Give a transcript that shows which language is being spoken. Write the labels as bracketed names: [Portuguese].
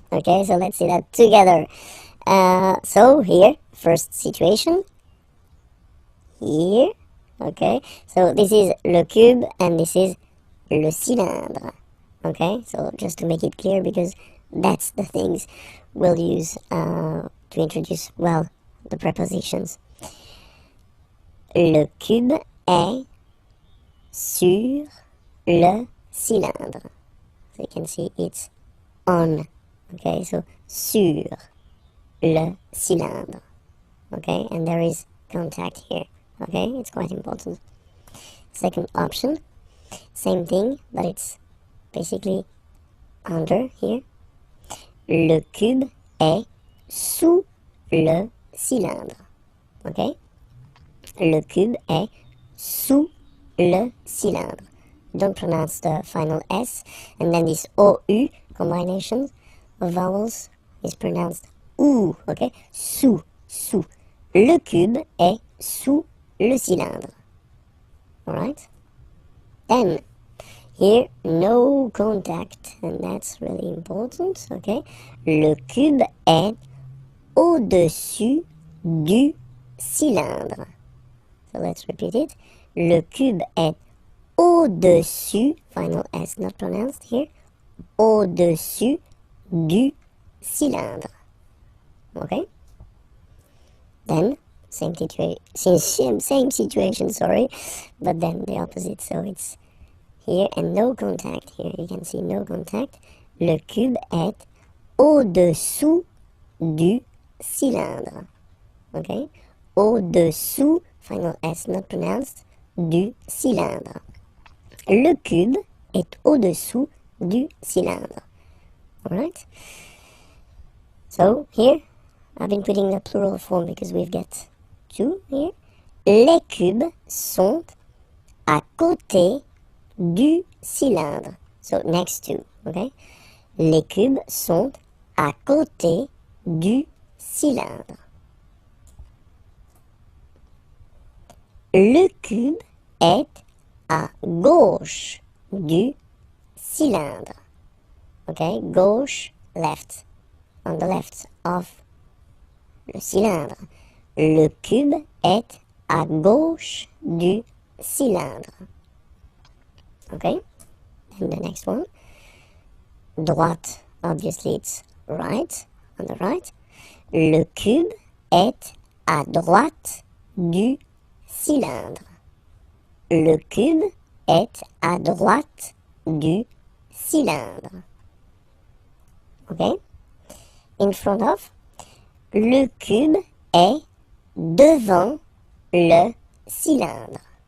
[English] Okay, so let's see that together. So here, first situation. here. Okay, so this is le cube and this is le cylindre. Okay, so just to make it clear, because that's the things we'll use to introduce, well, the prepositions. [French] Le cube est sur le cylindre. [English] So you can see it's on. Okay, so sur le cylindre. Okay, and there is contact here. Okay, it's quite important. Second option, same thing, but it's basically under here. [French] Le cube est sous le cylindre. Okay, le cube est sous le cylindre. [English] Don't pronounce the final S, and then this OU combination of vowels is pronounced OU. [French] Okay, sous, sous. Le cube est sous le cylindre. [English] Alright? Then, here, no contact, and that's really important, okay? [French] Le cube est au-dessus du cylindre. [English] So let's repeat it. [French] Le cube est au-dessus, [English] final S not pronounced here, [French] au-dessus du cylindre. [English] Okay? Then, same situation, sorry, but then the opposite, so it's here and no contact. Here you can see no contact. [French] Le cube est au-dessous du cylindre. Okay? [English] Au-dessous, final S not pronounced, du cylindre. [French] Le cube est au-dessous du cylindre. [English] Alright? So, here, I've been putting the plural form because we've got two here. [French] Les cubes sont à côté du cylindre. [English] So, next to, okay? [French] Les cubes sont à côté du cylindre. Le cube est à gauche du cylindre. [English] Okay, gauche, left. On the left of le cylindre. [French] Le cube est à gauche du cylindre. [English] Okay, and the next one. Droite, obviously it's right, on the right. [French] Le cube est à droite du cylindre. Le cube est à droite du cylindre. Okay? [English] In front of, [French] le cube est devant le cylindre.